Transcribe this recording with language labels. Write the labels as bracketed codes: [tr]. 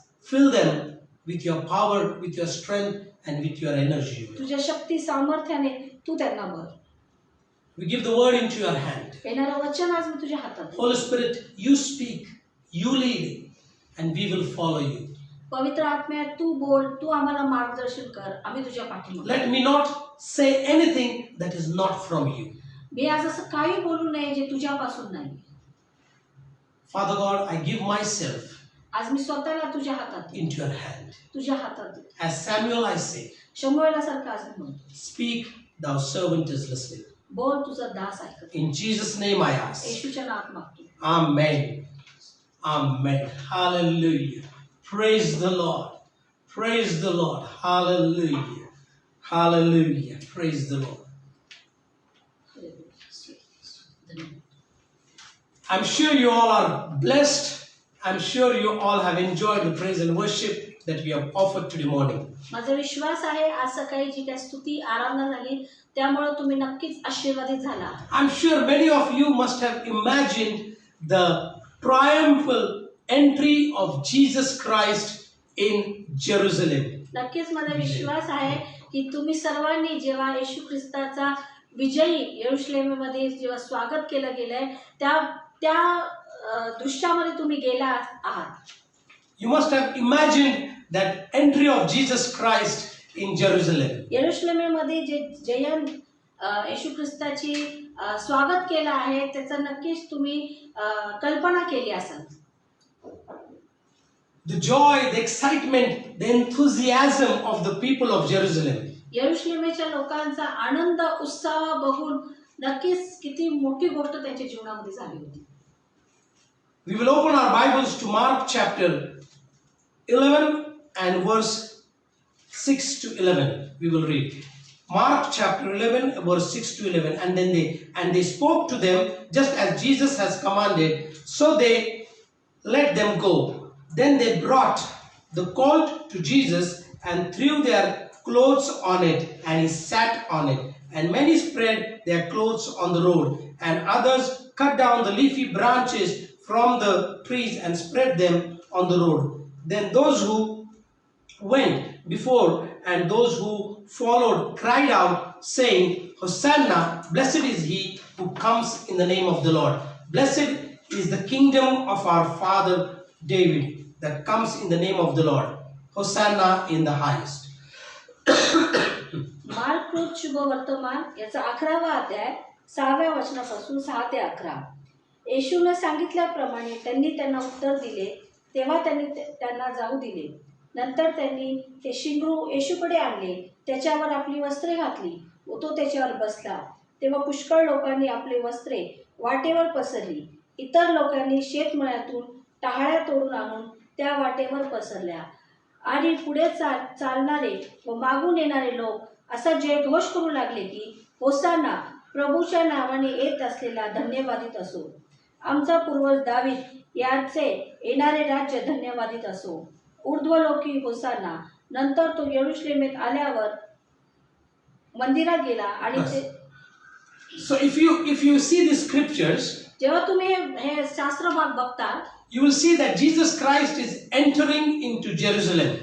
[en] Fill them with your power, with your strength, and with your energy. [mr] तुझ्या शक्ती सामर्थ्याने तू त्यांना भर. [en] We give the word into your hand. [mr] येणारं वचन आज मी तुझ्या हातात देतो. [en] Holy Spirit, you speak, you lead, and we will follow you. [mr] पवित्र आत्म्या तू बोल, तू आम्हाला मार्गदर्शन कर, आम्ही तुझ्या पाठीमागे. [en] Let me not say anything that is not from you. [mr] मी आज असं काही बोलू नये जे तुझ्यापासून नाही. [en] Father God, I give myself [mr] आज मी स्वतःला तुझ्या हातात देतो. [en] into your hand. [mr] तुझ्या हातात देतो. [en] As Samuel I say, [mr] शमूएला सारखं आज मी म्हणतो, [en] speak, thou servant is listening. [mr] बोल, तुझा दास ऐकत. [en] In Jesus' name I ask. [mr] येशूच्या नावात मागतो. [en] Amen. Amen. Hallelujah. Praise the Lord. Praise the Lord. Hallelujah. Hallelujah. Praise the Lord. I'm sure you all are blessed. I'm sure you all have enjoyed the praise and worship that we have offered today morning. [mr] माझा विश्वास आहे आज सकाळी जी काही स्तुती आराधना झाली त्यामुळे तुम्ही नक्कीच आशीर्वादित झाला. [en] I'm sure many of you must have imagined the triumphal entry of Jesus Christ in Jerusalem. [mr] नक्कीच माझा विश्वास आहे की तुम्ही सर्वांनी जेव्हा येशू ख्रिस्ताचा विजयी यरूशलेममध्ये जेव्हा स्वागत केलं गेलंय त्या दृश्यामध्ये तुम्ही गेला आहात. [en] You must have imagined that entry of Jesus Christ in Jerusalem. [mr] यरूशलेममध्ये जे येशू ख्रिस्ताची स्वागत केलं आहे त्याचं नक्कीच तुम्ही कल्पना केली असाल. [en] The joy, the excitement, the enthusiasm of the people of Jerusalem. [mr] यरूशलेमच्या लोकांचा आनंद उत्साह बघून नक्कीच किती मोठी गोष्ट त्यांच्या जीवनामध्ये झाली होती. [en] We will open our Bibles to Mark chapter 11 and verse 6 to 11. We will read Mark chapter 11 verse 6 to 11. And they spoke to them just as Jesus has commanded, so they let them go. Then they brought the colt to Jesus and threw their clothes on it, and he sat on it. And many spread their clothes on the road, and others cut down the leafy branches from the trees and spread them on the road. Then those who went before and those who followed cried out, saying, Hosanna, blessed is he who comes in the name of the Lord. Blessed is the kingdom of our father David that comes in the name of the Lord. Hosanna in the highest. [mr] Mark mark शुभ वर्तमान याचा 11वा अध्याय 6व्या वचनापासून 6 ते 11. येशूने सांगितल्याप्रमाणे त्यांनी त्यांना उत्तर दिले. तेव्हा त्यांनी त्यांना जाऊ दिले. नंतर त्यांनी ते शिंगरू येशूकडे आणले, त्याच्यावर आपली वस्त्रे घातली व तो त्याच्यावर बसला. तेव्हा पुष्कळ लोकांनी आपली वस्त्रे वाटेवर पसरली. इतर लोकांनी शेतमळ्यातून टहाळ्या तोडून आणून त्या वाटेवर पसरल्या. आणि पुढे चालणारे व मागून येणारे लोक असा जयघोष करू लागले की, होसाना, प्रभूच्या नावाने येत असलेला धन्यवादित असो. आमचा पूर्वज दावीद याचे येणारे राज्य धन्यवादित असो. ऊर्ध्वलोकी होसाना. नंतर तो यरूशलेमेत आल्यावर मंदिरात गेला आणि ते [en] So if you see the scriptures, [mr] जेव्हा तुम्ही हे शास्त्र भाग बघता, [en] you will see that Jesus Christ is entering into Jerusalem.